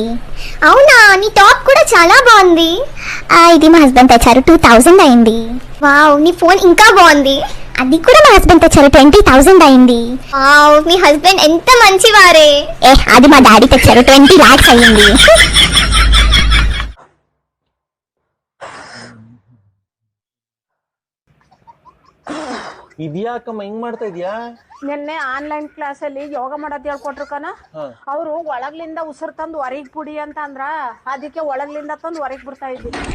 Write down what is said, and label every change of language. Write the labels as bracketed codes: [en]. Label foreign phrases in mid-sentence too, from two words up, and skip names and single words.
[te] అవునా, నీ టాప్ కూడా చాలా బాగుంది. ఇది మా హస్బెండ్ తెచ్చారు, 2000 అయింది. వావ్, నీ ఫోన్ ఇంకా బాగుంది. అది కూడా మా హస్బెండ్ తెచ్చారు, 20,000 అయింది. వావ్, మీ హస్బెండ్ ఎంత మంచివారే. అది మా డాడీ తెచ్చారు, 20 lakhs అయింది. [kn] ಇದ್ಯಾಕಮ್ಮ ಹಿಂಗ್ ಮಾಡ್ತಾ ಇದ್ಯಾ? ನಿನ್ನೆ ಆನ್ಲೈನ್ ಕ್ಲಾಸ್ ಅಲ್ಲಿ ಯೋಗ ಮಾಡೋದ್ ಹೇಳ್ಕೊಟ್ರು ಕಣ. ಅವ್ರು ಒಳಗ್ಲಿಂದ ಉಸಿರು ತಂದು ಹೊರಗ್ ಬಿಡಿ ಅಂತ ಅಂದ್ರ, ಅದಕ್ಕೆ ಒಳಗ್ಲಿಂದ ತಂದು ಹೊರಗ್ ಬಿಡ್ತಾ ಇದ್ವಿ.